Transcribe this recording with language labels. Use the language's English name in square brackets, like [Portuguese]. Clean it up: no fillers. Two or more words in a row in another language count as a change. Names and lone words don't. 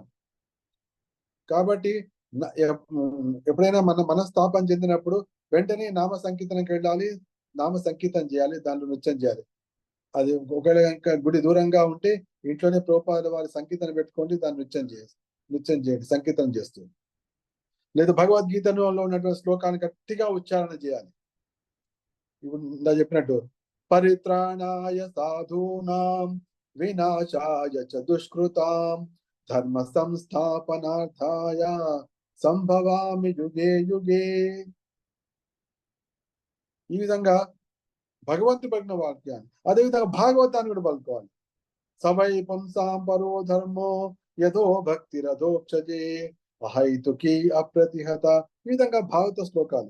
[Telugu] కాబట్టి ఎప్పుడైనా మన మనస్తాపం చెందినప్పుడు వెంటనే నామ సంకీర్తనకి వెళ్ళాలి, నామ సంకీర్తన చేయాలి, దాంట్లో నృత్యం చేయాలి. అది ఒకవేళ ఇంకా గుడి దూరంగా ఉంటే ఇంట్లోనే ప్రభుపాదుల వారి సంకీర్తన పెట్టుకోండి, దాన్ని నృత్యం చేయండి, సంకీర్తన చేస్తూ. లేదా భగవద్గీతలో ఉన్నటువంటి శ్లోకాన్ని గట్టిగా ఉచ్చారణ చేయాలి. ఇప్పుడు ఇందా చెప్పినట్టు [Sanskrit] परित्राणाय साधूनां विनाशाय च दुष्कृतां धर्म संस्थापनार्थाय सम्भवामि युगे युगे. [Telugu] ఈ విధంగా భగవంతుడు పలికిన వాక్యాన్ని, అదేవిధంగా భాగవతాన్ని కూడా పలుకోవాలి. [Sanskrit] सवै पुंसां परो धर्मो यथो भक्ति रथोक्षजे अहैतुकि अप्रतिहत. [Telugu] ఈ విధంగా భాగవత శ్లోకాలు.